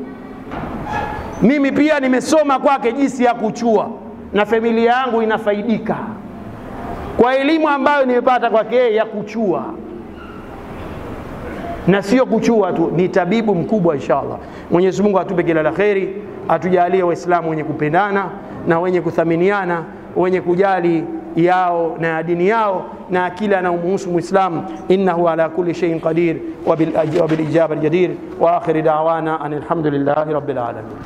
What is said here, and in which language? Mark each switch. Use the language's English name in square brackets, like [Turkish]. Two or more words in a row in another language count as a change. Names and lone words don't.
[Swahili] Mimi pia nimesoma kwake jinsi ya kuchua, na familia yangu inafaidika kwa elimu ambayo nimepata kwake ya kuchua. Na sio kuchua tu, ni tabibu mkubwa inshallah. Mwenyezi Mungu atupe kila la kheri, atujalie Waislamu wenye kupendana na wenye kuthaminiana, wenye kujali yao na dini yao na kila anaomhusu Muislamu. [Arabic] إنه على كل شيء قدير وبالإجابة جدير وآخر دعوانا الحمد لله رب العالمين.